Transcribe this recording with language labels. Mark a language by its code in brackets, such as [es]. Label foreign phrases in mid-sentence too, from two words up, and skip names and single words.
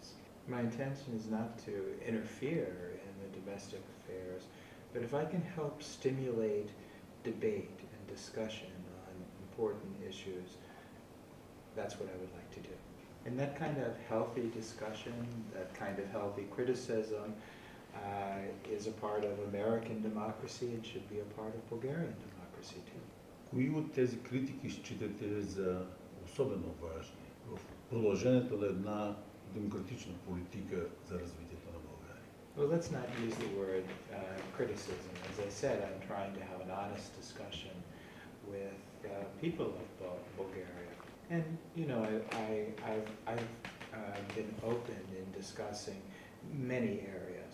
[en] My intention is not to interfere in the domestic affairs, but if I can help stimulate debate and discussion on important issues, that's what I would like to do. And that kind of healthy discussion, that kind of healthy criticism is a part of American democracy and should be a part of Bulgarian democracy too. [bg] Кои от тези критики считате за особено важни в продължението на една демократична политика за развитието на България? [en] Well, let's not use the word criticism. As I said, I'm trying to have an honest discussion with people of Bulgaria. And, you know, I've been open in discussing many areas.